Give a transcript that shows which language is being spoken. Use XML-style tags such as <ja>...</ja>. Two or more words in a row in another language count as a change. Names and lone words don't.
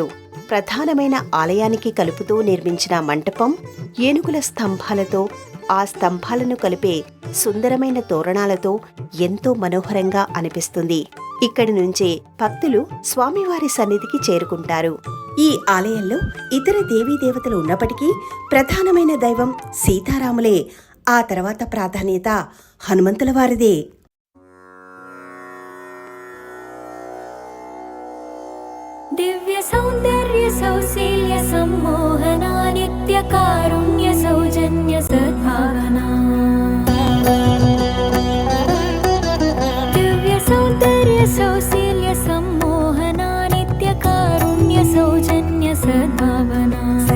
<te>ప్రధానమైన ఆలయానికి కలుపుతూ నిర్మించిన మంటపం ఏనుగుల స్తంభాలతో, ఆ స్తంభాలను కలిపే సుందరమైన తోరణాలతో ఎంతో మనోహరంగా అనిపిస్తుంది. ఇక్కడి నుంచే భక్తులు స్వామివారి సన్నిధికి చేరుకుంటారు. ఈ ఆలయంలో ఇతర దేవీదేవతలు ఉన్నప్పటికీ ప్రధానమైన దైవం సీతారాములే. ఆ తర్వాత ప్రాధాన్యత హనుమంతుల వారిదే.</te> <sa>दिव्य सौंदर्य सौशील्य सम्मोहना नित्य कारुण्य सौजन्य सद्भावना. दिव्य सौंदर्य सौशील्य सम्मोहना नित्य कारुण्य सौजन्य सद्भावना.</sa>